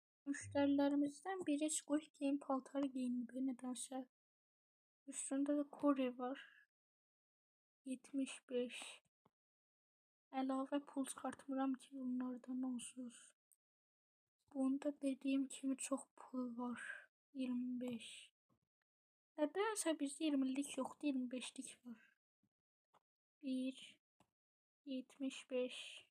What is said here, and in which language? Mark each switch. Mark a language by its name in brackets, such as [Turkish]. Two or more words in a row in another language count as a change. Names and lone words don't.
[Turkish] Müşterilerimizden biri Squid Game paltarı giyindi nedense. Üstünde de Kore var. 75. [Azerbaijani] Əlavə pul çıxartmıram ki bunlardan onsuz. Bunda dediyim kimi çox pul var. 25. Nədənsə bizdə 20'lik yoxdur, 25'lik var. 1 75.